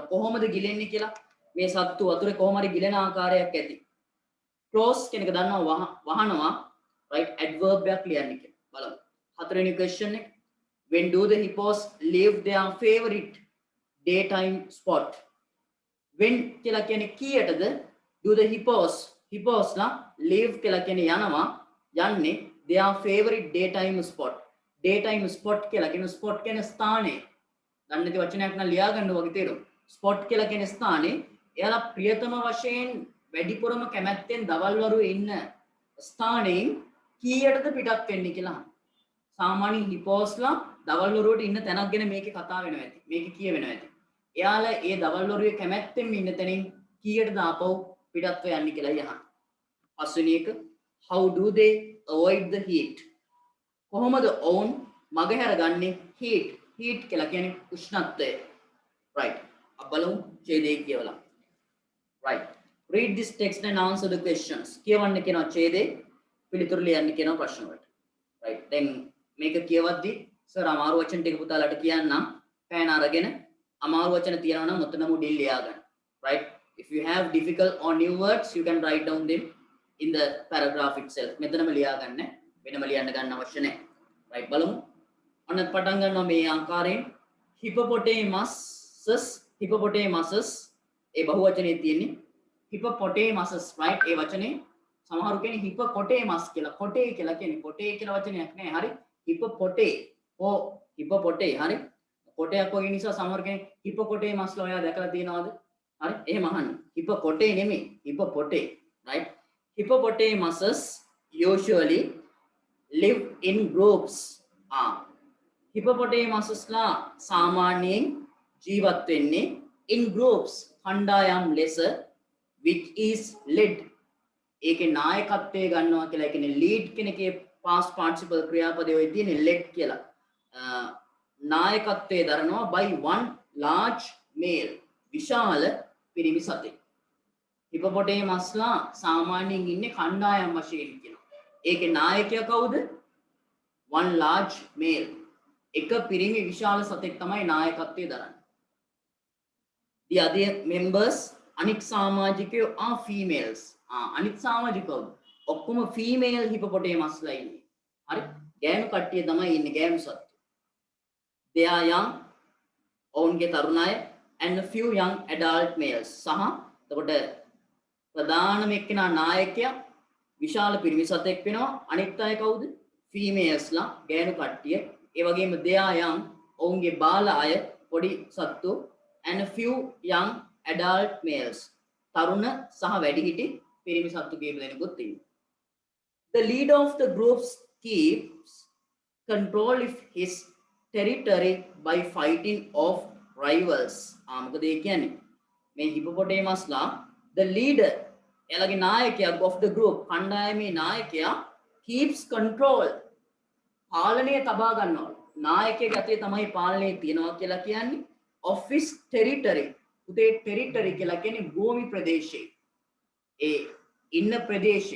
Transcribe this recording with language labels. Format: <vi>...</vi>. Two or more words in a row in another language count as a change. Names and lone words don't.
<si>කොහොමද ගිලෙන්නේ කියලා මේ සත්තු වතුරේ කොහොම හරි ගිලෙන ආකාරයක් ඇති. close කියන එක දන්නවා වහනවා.</si> <en>right adverb</en> <si>එකක් ලියන්න කියලා. බලමු. හතරවෙනි question එක.</si> <en>When do the hippos leave their favorite daytime spot?</en> <si>When කියලා කියන්නේ කීයටද?</si> <en>Do the hippos ලා leave</en> <si>කියලා කියන්නේ යන්නේ</si> <en>their favorite daytime spot. daytime spot</en> <si>කියලා කියන spot කියන්නේ ස්ථානය. ගන්න නැති වචනයක් නම් ලියා ගන්න වගේ තේරුම්. spot කියලා කියන්නේ ස්ථානේ. එයාලා ප්‍රියතම වශයෙන් වැඩිපුරම කැමැත්තෙන් දවල් වරුවේ ඉන්න ස්ථානයෙන් කීයටද පිටත් වෙන්නේ කියලා. සාමාන්‍ය හිපෝස්ලා දවල් වරුවට ඉන්න තැනක් ගැන මේකේ කතා වෙනවා ඇති. මේකේ කියවෙනවා ඇති. එයාලා ඒ දවල් වරුවේ කැමැත්තෙන් ඉන්න තැනින් කීයටද ආපහු පිටත්ව යන්නේ කියලා යහන. පස්වෙනි එක</si> <en>how do they avoid the heat?</en> <si>කොහොමද ඔවුන් මගහැරගන්නේ heat? heat කියලා කියන්නේ උෂ්ණත්වය. right. අපලමු ඡේදය කියවලා. right.</si> <en>read this text and answer the questions.</en> <si>කියවන්න කියනවා ඡේදේ පිළිතුරු ලියන්න කියනවා ප්‍රශ්න වලට. right. දැන් මේක කියවද්දි සර් අමාරු වචන ටික පුතාලට කියන්නම්. පෑන අරගෙන අමාරු වචන තියනවා නම් ඔතනම උඩින් ලියා ගන්න. right.</si> <en>if you have difficult or new words you can write down them in the paragraph itself.</en> <si>මෙතනම ලියා ගන්න. වෙනම ලියන්න ගන්න අවශ්‍ය නැහැ. right. බලමු. ඔන්න පටන් ගන්නවා මේ ආකාරයෙන් hippopotamuses ඒ බහුවචනේ තියෙන්නේ</si> <en>hippopotamuses right.</en> <si>ඒ වචනේ සමහරු කියන්නේ hippopotamus කියලා. කොටේ කියලා කියන්නේ කොටේ කියලා වචනයක් නෑ. හරි. hippopote හරි. කොටයක් වගේ නිසා සමහරු කියන්නේ hippopotamus ලා ඔයා දැකලා තියෙනවද? හරි. එහෙම අහන්න. hippopote නෙමෙයි. hippopote right.</si> <en>hippopotamuses usually live in groups.</en> <si>hippopotamuses ලා සාමාන්‍යයෙන් ජීවත් වෙන්නේ</si> <en>in groups</en> <si>කණ්ඩායම් ලෙස</si> <en>which is led</en> <si>ඒකේ නායකත්වය ගන්නවා කියලා. ඒ කියන්නේ lead කෙනකේ</si> <en>past participle</en> <si>ක්‍රියාපදයේ ඔය තියෙන led කියලා. නායකත්වයේ දරනවා</si> <en>by one large male</en> <si>විශාල පිරිමි සතෙක්. hippopotamus ලා සාමාන්‍යයෙන් ඉන්නේ කණ්ඩායම් වශයෙන් කියනවා. ඒකේ නායකයා කවුද?</si> <en>one large male.</en> <si>එක පිරිමි විශාල සතෙක් තමයි නායකත්වයේ දරන්නේ.</si> <en>the other members</en> <si>අනික් සමාජිකයෝ</si> <en>are females.</en> <si>අනිත් සමාජිකයෝ ඔක්කොම</si> <en>female hippopotamus</en> <si>ලා ඉන්නේ. හරි. ගෑනු කට්ටිය තමයි ඉන්නේ ගෑනු සත්තු.</si> <en>they are young</en> <si>ඔවුන්ගේ තරුණ අය</si> <en>and a few young adult males.</en> <si>සහ එතකොට ප්‍රධානම එක්කෙනා නායකයා විශාල පිරිමි සතෙක් වෙනවා. අනිත් අය කවුද? females ලා ගෑනු කට්ටිය. ඒ වගේම</si> <en>they are young</en> <si>ඔවුන්ගේ බාල අය පොඩි සත්තු</si> <en>and a few young adult males</en> <si>තරුණ සහ වැඩිහිටි පිරිමි සත්තු කීප දෙනෙකුත් ඉන්නවා.</si> <en>The leader of the group keeps control of his territory by fighting off rivals.</en> <si>මොකද ඒ කියන්නේ මේ hippopotamus ලා</si> <en>the leader</en> <si>එයාගේ නායකයා</si> <en>of the group</en> <si>කණ්ඩායමේ නායකයා</si> <en>keeps control</en> <si>පාලනය තබා ගන්නවා. නායකයාගේ අතේ තමයි පාලනය තියනවා කියලා කියන්නේ</si> <en>of his territory.</en> <si>උදේ territory කියලා කියන්නේ භූමි ප්‍රදේශය. ඒ ඉන්න ප්‍රදේශය.</si>